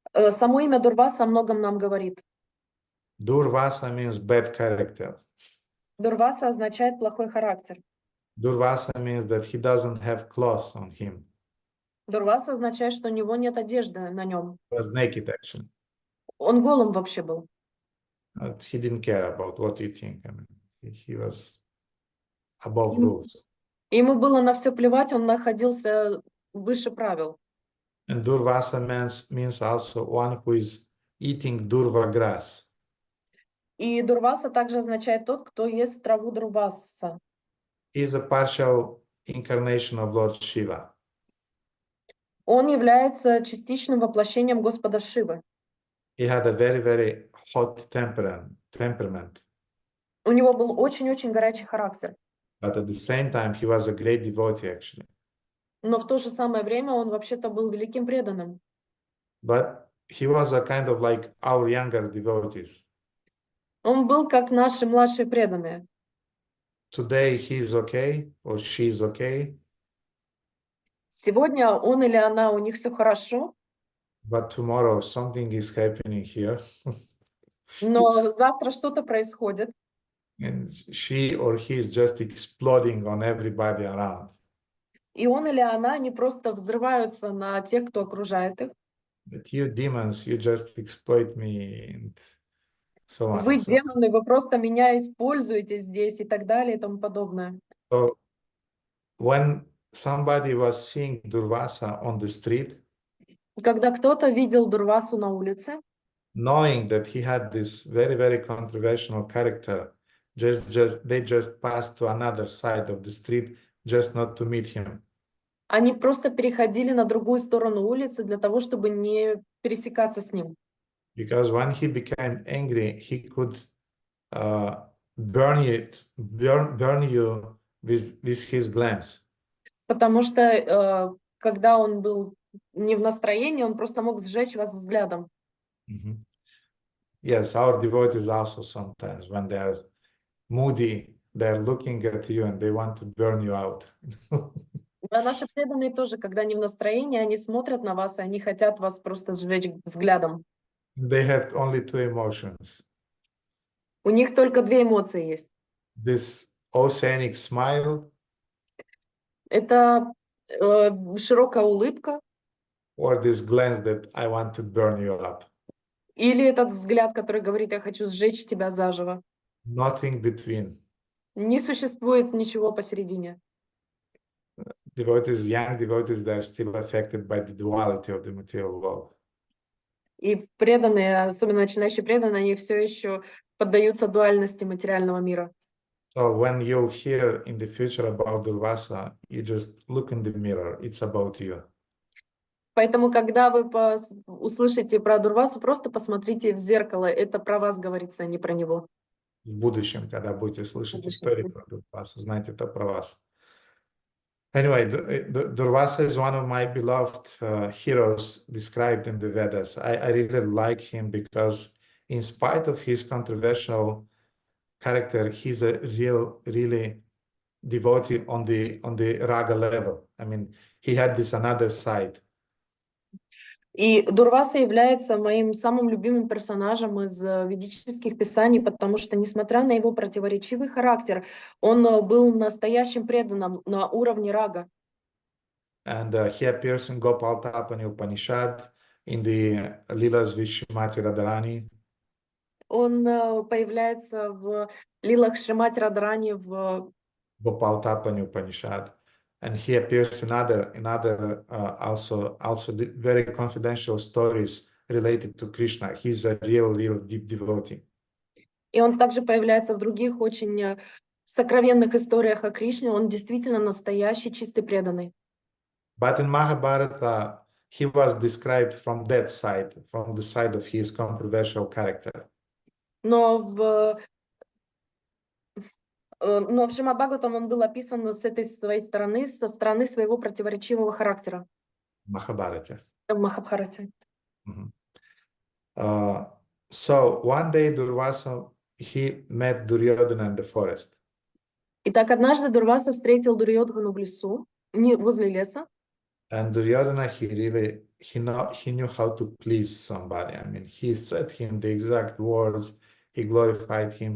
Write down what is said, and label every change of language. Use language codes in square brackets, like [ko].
[ru] Само имя Дурваса о многом нам говорит. [en] Durvasa means bad character. [ru] Дурваса означает плохой характер. [en] Durvasa means that he doesn't have clothes on him. [ru] Дурваса означает, что у него нет одежды на нем. [en] He was naked actually. [ru] Он голым вообще был. [en] He didn't care about what you think. I mean, he was above rules. [ru] Ему было на все плевать, он находился выше правил. [en] And Durvasa means also one who is eating durva grass. [ru] И Дурваса также означает тот, кто ест траву Дурваса. [en] He is a partial incarnation of Lord Shiva. [ru] Он является частичным воплощением Господа Шивы. [en] He had a very, very hot temperament. [ru] У него был очень-очень горячий характер. [en] But at the same time, he was a great devotee actually. [ru] Но в то же самое время он вообще-то был великим преданным. [en] But he was a kind of like our younger devotees. [ru] Он был как наши младшие преданные. [en] Today he is okay or she is okay, [ru] Сегодня он или она, у них все хорошо, [en] but tomorrow something is happening here. [ru] но завтра что-то происходит, [en] And she or he is just exploding on everybody around. [ru] и он или она, они просто взрываются на тех, кто окружает их. [en] That you demons, you just exploit me and so on. [ru] Вы [en] and so on. [ru] демоны, вы просто меня используете здесь и так далее и тому подобное. [en] So when somebody was seeing Durvasa on the street, [ru] Когда кто-то видел Дурвасу на улице, [en] knowing that he had this very, very controversial character, they just passed to another side of the street just not to meet him. [ru] они просто переходили на другую сторону улицы для того, чтобы не пересекаться с ним. [en] Because when he became angry, he could burn you with his glance. [ru] Потому что когда он был не в настроении, он просто мог сжечь вас взглядом. [en] Yes, our devotees also sometimes, when they are moody, they're looking at you and they want to burn you out. [ru] А наши преданные тоже, когда они в настроении, они смотрят на вас, и они хотят вас просто сжечь взглядом. [en] They have only two emotions. [ru] У них только две эмоции есть. [en] This oceanic smile [ru] Это широкая улыбка [en] or this glance that I want to burn you up. [ru] или этот взгляд, который говорит, я хочу сжечь тебя заживо. [en] Nothing between. [ru] Не существует ничего посередине. [en] Devotees, young devotees, they're still affected by the duality of the material world. [ru] И преданные, особенно начинающие преданные, они все еще поддаются дуальности материального мира. [en] So when you'll hear in the future about Durvasa, you just look in the mirror. It's about you. [ru] Поэтому, когда вы услышите про Дурвасу, просто посмотрите в зеркало. Это про вас говорится, а не про него. В будущем, когда будете слышать истории про Durvasa, знайте, это про вас. [en] Anyway, Durvasa is one of my beloved heroes described in the Vedas. I really like him because in spite of his controversial character, he's a really devotee on the raga level. I mean, he had this another side. [ru] И Дурваса является моим самым любимым персонажем из ведических писаний, потому что, несмотря на его противоречивый характер, он был настоящим преданным на уровне рага. [en] And he appears in Gopal Tapani Upanishad, in the Lilas Vishmati Radharani. [ru] Он появляется в лилах Шримати Радхарани в Gopal Tapani Upanishad. [en] And he appears in other also very confidential stories related to Krishna. He's a real deep devotee. [ru] И он также появляется в других очень сокровенных историях о Кришне. Он действительно настоящий, чистый преданный. [en] But in Mahabharata, he was described from that side, from the side of his controversial character. [ru] Но в Шримад Бхагаватам он был описан с этой своей стороны, со стороны своего противоречивого характера [en] Mahabharata. [ru] в Махабхарате. [en] So one day Durvasa, he met Duryodhana in the forest. [ru] Итак, однажды Дурваса встретил Дурьодхану в лесу, возле леса. [en] And Duryodhana, he knew how to please somebody. I mean, he said him the exact words. He glorified him.